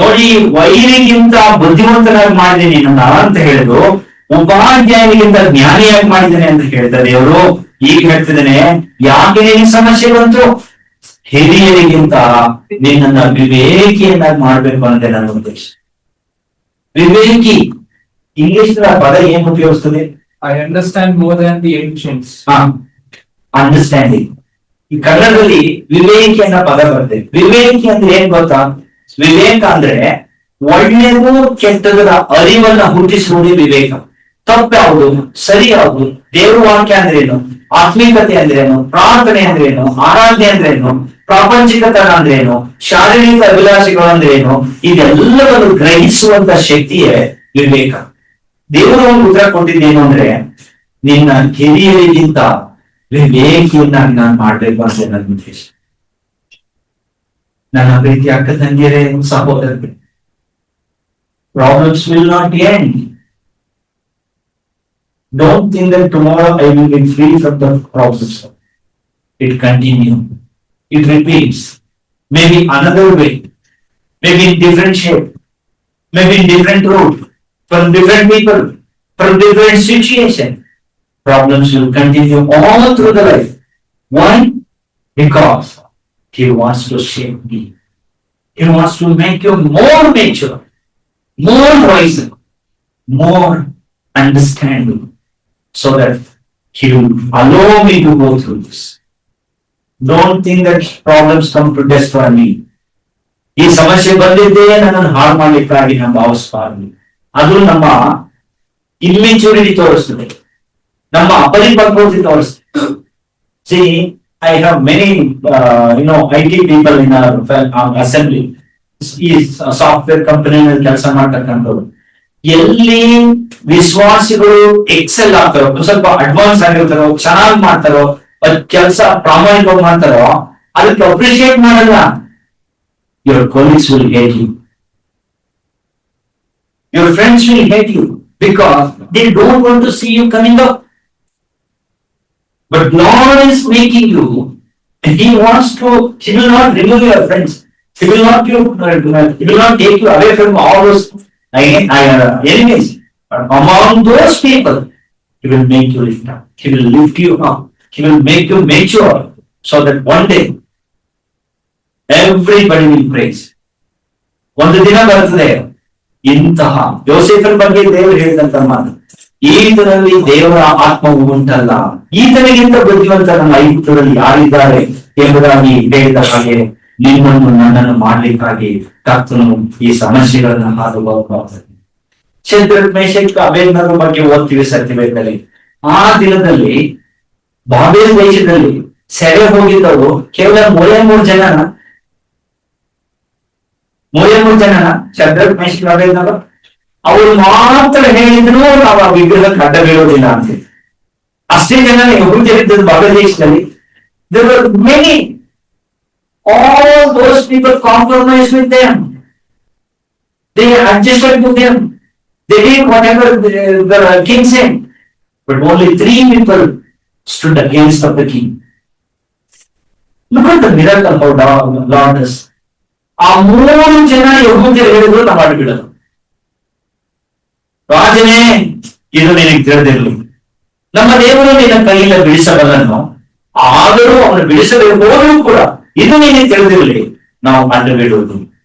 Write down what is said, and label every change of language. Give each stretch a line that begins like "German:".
Kannada: ನೋಡಿ, ವೈರಿಗಿಂತ ಬುದ್ಧಿವಂತನಾಗಿ ಮಾಡಿದ್ದೀನಿ ನಾನು ಅಂತ ಹೇಳಿದ್ರು, ಉಪಾಧ್ಯಾಯನಿಗಿಂತ ಜ್ಞಾನಿಯಾಗಿ ಮಾಡಿದ್ದೇನೆ ಅಂತ ಹೇಳ್ತಾರೆ ದೇವರು. ಈಗ ಹೇಳ್ತಿದ್ದೇನೆ, ಯಾಕೆ ನಿನ್ ಸಮಸ್ಯೆ ಬಂತು? ಹಿರಿಯರಿಗಿಂತ ನಿನ್ನನ್ನ ವಿವೇಕಿಯನ್ನಾಗಿ ಮಾಡ್ಬೇಕು ಅನ್ನೋದೇ ನನ್ನ ಉದ್ದೇಶ. ವಿವೇಕಿ ಇಂಗ್ಲಿಷ್ ಪದ ಏನ್ ಉಪಯೋಗಿಸ್ತದೆ?
English: I understand more than the ancients. Understanding.
Kannada: ಈ ಕನ್ನಡದಲ್ಲಿ ವಿವೇಕಿ ಅನ್ನೋ ಪದ ಬರ್ತದೆ. ವಿವೇಕಿ ಅಂದ್ರೆ ಏನ್ ಗೊತ್ತಾ? ವಿವೇಕ ಅಂದ್ರೆ ಒಳ್ಳೆಯದು ಕೆಟ್ಟದರ ಅರಿವನ್ನ ಹುಟ್ಟಿಸುವುದೇ ವಿವೇಕ. ತಪ್ಪು ಯಾವುದು, ಸರಿ ಯಾವುದು, ದೇವ್ರ ವಾಕ್ಯ ಅಂದ್ರೇನು, ಆತ್ಮಿಕತೆ ಅಂದ್ರೇನು, ಪ್ರಾರ್ಥನೆ ಅಂದ್ರೇನು, ಆರಾಧನೆ ಅಂದ್ರೇನು, ಪ್ರಾಪಂಚಿಕತನ ಅಂದ್ರೇನು, ಶಾರೀರಿಕ ಅಭಿಲಾಷೆಗಳು ಅಂದ್ರೇನು, ಇದೆಲ್ಲವನ್ನು ಗ್ರಹಿಸುವಂತ ಶಕ್ತಿಯೇ ವಿವೇಕ. ದೇವರು ಒಂದು ಉತ್ತರ ಕೊಟ್ಟಿದ್ದೇನು ಅಂದ್ರೆ, ನಿನ್ನ ಹಿರಿಯರಿಗಿಂತ ವಿವೇಕಿಯನ್ನಾಗಿ ನಾನು ಮಾಡ್ಬೇಕು ಅಂತ ನನ್ನ ಉದ್ದೇಶ. ನನ್ನ ಪ್ರೀತಿ ಅಕ್ಕ ತಂಗಿಯರೇ, ಸಹೋದರರೇ,
English: Problems will not end. Don't think that tomorrow I will be free from the problems. It continues. It repeats. Maybe another way. Maybe in different shape. Maybe in different route. From different people. From different situation. Problems will continue all through the life. Why? Because He wants to shape me. He wants to make you more mature, more wiser, more understanding. So that He will allow me to go through this. Don't think that problems come to destroy me.
Kannada: ಈ ಸಮಸ್ಯೆ ಬಂದಿದ್ದೇ ನನ್ನನ್ನು ಹಾಳು ಮಾಡ್ಲಿಕ್ಕಾಗಿ ನಾವು ಭಾವಿಸಬಾರದು. ಅದು ನಮ್ಮ ಇಮ್ಮೆಚೂರಿಟಿ ತೋರಿಸ್ತದೆ, ನಮ್ಮ ಅಪರಿಪಕ್ವತೆ ತೋರಿಸ್ತದೆ.
English: See, I have many IT people in our assembly.
Kannada: ಈ ಸಾಫ್ಟ್ವೇರ್ ಕಂಪನಿನಲ್ಲಿ ಕೆಲಸ ಮಾಡ್ತಕ್ಕಂಥವ್ರು. ಎಲ್ಲಿ ವಿಶ್ವಾಸಿಗಳು ಎಕ್ಸೆಲ್ ಆಗ್ತಾರೋ, ಸ್ವಲ್ಪ ಅಡ್ವಾನ್ಸ್ ಆಗಿರ್ತಾರೋ, ಚೆನ್ನಾಗಿ ಮಾಡ್ತಾರೋ, ಕೆಲಸ ಪ್ರಾಮಾಣಿಕವಾಗಿ ಮಾಡ್ತಾರೋ, ಅದಕ್ಕೆ ಅಪ್ರಿಶಿಯೇಟ್ ಮಾಡಲ್ಲ.
English: Your colleagues will hate you. Your friends will hate you because they don't want to see you coming up. But Lord is making you, and He will not remove your friends. He will not take you away from all those enemies. But among those people, He will make you lift up. He will lift you up. He will make you mature so that one day everybody will praise.
Kannada: ಒಂದು ದಿನ ಬರ್ತದೆ, ಇಂತಹ ಯೋಸೇಫನ ಬಗ್ಗೆ ದೇವರು ಹೇಳಿದಂತ ಮಾತು, ಈತನಲ್ಲಿ ದೇವರ ಆತ್ಮವು ಉಂಟಲ್ಲ, ಈತನಿಗಿಂತ ಬುದ್ಧಿವಂತ ನಮ್ಮ ಐಗುಪ್ತರಲ್ಲಿ ಯಾರಿದ್ದಾರೆ ಎಂಬುದಾಗಿ ಹೇಳಿದ ಹಾಗೆ ನಿಮ್ಮನ್ನು ನನ್ನನ್ನು ಮಾಡ್ಲಿಕ್ಕಾಗಿ ಕರ್ತನು ಈ ಸಮಸ್ಯೆಗಳನ್ನ ಹಾದು ಹೋಗಬಹುದು. ಶದ್ರಕ್ ಮೇಷಕ್ ಅಬೇದ್ನಗರ ಬಗ್ಗೆ ಓದ್ತೀವಿ ಸತ್ಯವೇದದಲ್ಲಿ. ಆ ದಿನದಲ್ಲಿ ಬಾಬೇಲ್ ದೇಶದಲ್ಲಿ ಸೆರೆ ಹೋಗಿದ್ದವರು ಕೇವಲ 33 ಜನನ. 33 ಜನನ ಶದ್ರಕ್ ಮೇಷಕ್ ಅಬೇದ್ನಗರ. ಅವರು ಮಾತ್ರ ಹೇಳಿದ್ರು ನಾವು ಆ ವಿಗ್ರಹಕ್ಕೆ ಅಡ್ಡ ಬೀಳೋದಿಲ್ಲ ಅಂತ. ಅಷ್ಟೇ ಜನ ಯಹೂದ್ಯರಿದ್ದದ್ದು ಬಾಬೇಲ್ ದೇಶದಲ್ಲಿ.
English: There were many. All those people compromised with them. They adjusted to them. They did whatever the king said. But only 3 people stood against of the king. Look at the miracle how Lord does.
Kannada: ಆ 3 ಜನ ಯೆಹೂದ್ಯರು ಹೇಳಿದ್ರು ನಾವು ಮಾಡಿಬಿಡೋದು. ರಾಜನೇ, ಇದು ನಿನಗೆ ತಿಳಿದಿರಲಿ, ನಮ್ಮ ದೇವರು ನಿನ್ನ ಕೈಯಿಂದ ಬಿಡಿಸಬಲ್ಲನು, ಆದರೂ ಅವನು ಬಿಡಿಸಬೇಕು ಹೋದರೂ ಕೂಡ ಇದು ನಿನಗೆ ತಿಳಿದಿರಲಿ, ನಾವು ಕಂಡು ಬಿಡುವುದು.